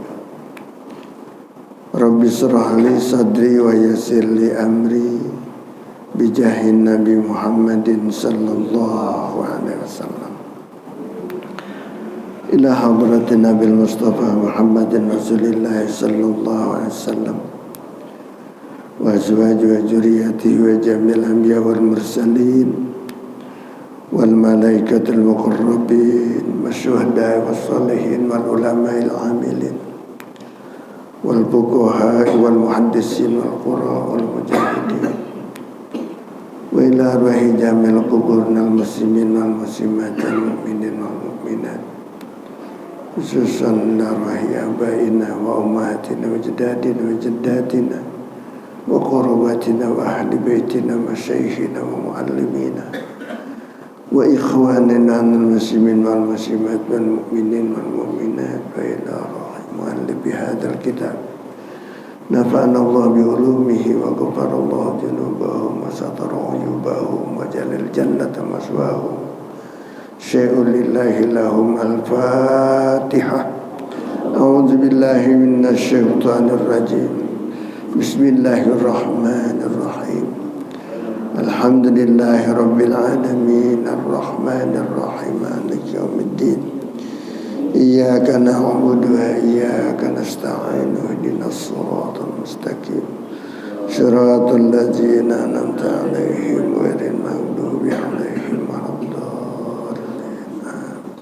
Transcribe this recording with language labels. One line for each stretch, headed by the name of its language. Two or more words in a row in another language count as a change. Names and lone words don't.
Arabic: رب اشرح لي صدري ويسر لي أمري بجاه النبي محمد صلى الله عليه وسلم. إلى حضرة النبي المصطفى محمد رسول الله صلى الله عليه وسلم وأزواج وذرية وجميع الأنبياء والمرسلين والملائكة المقربين والشهداء و الصالحين والعلماء العاملين والفقهاء والمحدثين والقراء والمجاهدين وإلى أرواح جميع قبورنا المسلمين والمسلمات المؤمنين والمؤمنات خصوصا أرواح آبائنا وأمهاتنا وأجدادنا وجداتنا وقرابتنا وأهل بيتنا ومشايخنا ومعلمينا وإخواننا المسلمين والمسلمات والمؤمنين والمؤمنات وإلى أرواح مؤلف هذا الكتاب نفعنا الله بعلومه وغفر الله ذنوبهم وستر عيوبهم وجعل الجنة مثواهم. شيء لله لهم الفاتحة. أعوذ بالله من الشيطان الرجيم. بسم الله الرحمن الرحيم. الحمد لله رب العالمين الرحمن الرحيم مالك يوم الدين. إياك نعبد وإياك نستعين اهدنا الصراط المستقيم صراط الذين أنعمت عليهم غير المغضوب عليهم ولا الضالين.